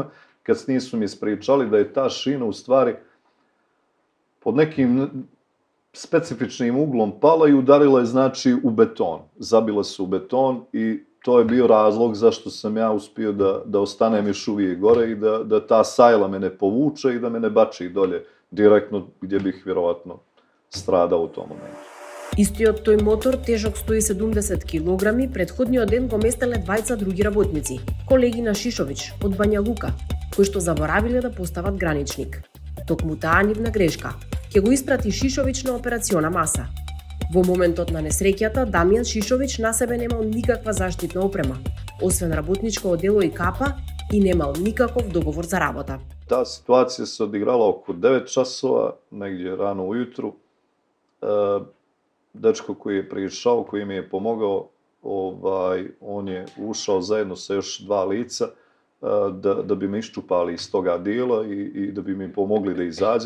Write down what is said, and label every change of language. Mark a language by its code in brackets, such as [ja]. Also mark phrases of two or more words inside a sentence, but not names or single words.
[sr] Kasnije su mi ispričali da je ta šina u stvari pod nekim specifičnim uglom pala i udarila je znači u beton. Zabila se u beton i to je bio razlog zašto sam ja uspio da ostanem još uvijek gore i da ta sajla me ne povuče i da me ne bači dolje direktno gdje bih vjerovatno stradao u tom momentu. [mk] Истиот тој мотор, тежок 170 кг, претходниот ден го местеле двајца други работници, колеги на Шишовиќ од Бања Лука, кои што заборавиле да постават граничник. Токму таа нивна грешка ќе го испрати Шишовиќ на операциона маса. Во моментот на несреќата, Дамјан Шишовиќ на себе немал никаква заштитна опрема, освен работничко одело и капа, и немал никаков договор за работа. [sr] Ta situacija se odigrala oko 9 časova, negdje rano ujutru. Dečko koji je prišao, koji mi je pomogao, on je ušao zajedno sa još 2 lica da bi me iščupali iz toga dijela i da bi mi pomogli da izađem.